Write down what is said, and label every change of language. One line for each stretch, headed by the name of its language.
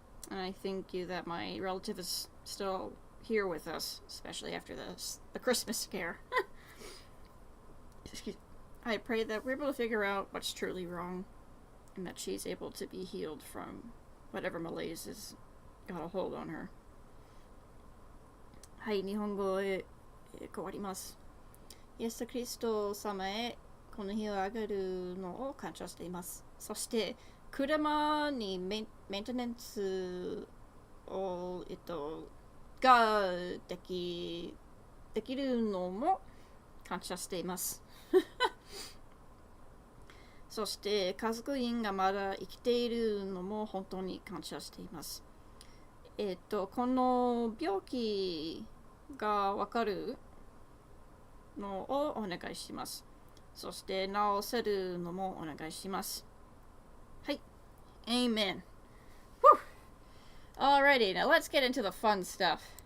English: And I thank you that my relative is still here with us, especially after the Christmas scare. I pray that we're able to figure out what's truly wrong and that she's able to be healed from whatever malaise has got a hold on her.
Japanese: はい、日本語へ変わります。イエス・キリスト様へこの日をあげるのを感謝しています。そして車にメンテナンスを、ができるのも感謝しています。そして家族員がまだ生きているのも本当に感謝しています。この病気がわかるのをお願いします。そして治せるのもお願いします。はい。Amen. Whew.
English: Alrighty, now let's get into the fun stuff.